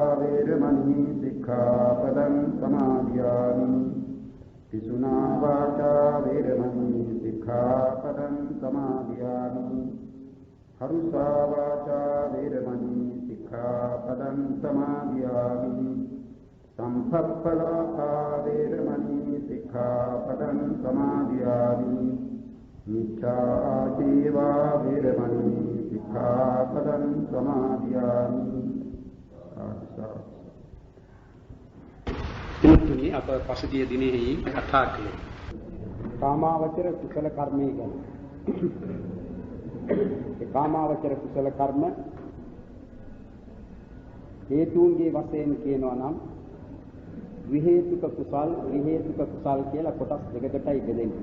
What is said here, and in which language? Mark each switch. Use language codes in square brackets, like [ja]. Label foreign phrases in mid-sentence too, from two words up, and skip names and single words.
[pi] वेरमणि सिक्खापदं समादयामि पिशुना वाचा वेरमणि सिक्खापदं समादयामि हरुषा वाचा वेरमणि सिक्खापदं समादयामि संफप्पलापा वेरमणि सिक्खापदं समादयामि मिथ्याजीवा वेरमणि सिक्खापदं समादयामि [si] තුන්වෙනි අප පසුගිය දිනෙහි කතා කළේ කාමාවචර කුසල කර්මය ගැන. ඒ කාමාවචර කුසල කර්ම හේතුන්ගේ වශයෙන් කියනවා නම් විහේතුක කුසල්, විහේතුක කුසල් කියලා කොටස් දෙකකටයි බෙදෙන්නේ.